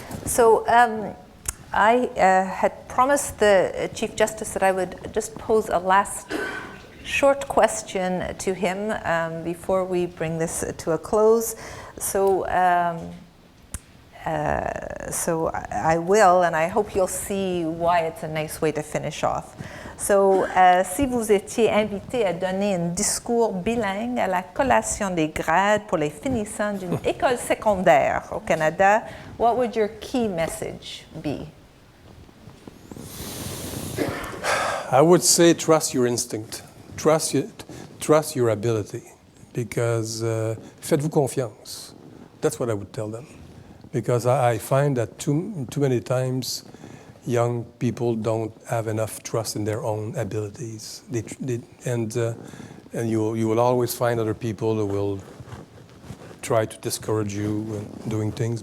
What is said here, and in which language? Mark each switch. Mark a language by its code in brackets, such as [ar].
[en] So I had promised the Chief Justice that I would just pose a last short question to him before we bring this to a close. So I will, and I hope you'll see why it's a nice way to finish off. [fr] So, si vous étiez invité à donner un discours bilingue à la collation des grades pour les finissants d'une école secondaire au Canada, [en] what would your key message be? I would say trust your instinct, trust your ability, because [fr] faites-vous confiance. [en] That's what I would tell them, because I find that too many times young people don't have enough trust in their own abilities, and you will always find other people who will try to discourage you in doing things.